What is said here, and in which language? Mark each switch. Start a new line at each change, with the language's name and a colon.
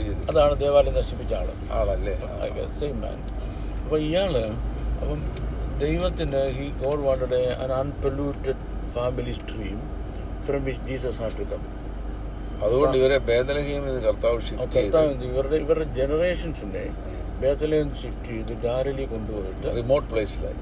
Malayalam: അതാണ് ദേവാലയം നശിപ്പിച്ച ആളല്ലേ, സെയിം മാൻ. അപ്പം ഇയാള് ദൈവത്തിന്
English: God wanted an unpolluted family stream from which Jesus had to come.
Malayalam: അതുകൊണ്ട് ഇവരെ ബേത്ലഹേമിൽ കർത്താവ് ഇവരുടെ ജനറേഷൻസിനെ ബേത്ലഹേം ഷിഫ്റ്റ് ചെയ്ത് ഗാലിലി കൊണ്ടുപോയിട്ട് റിമോട്ട് പ്ലേസ്,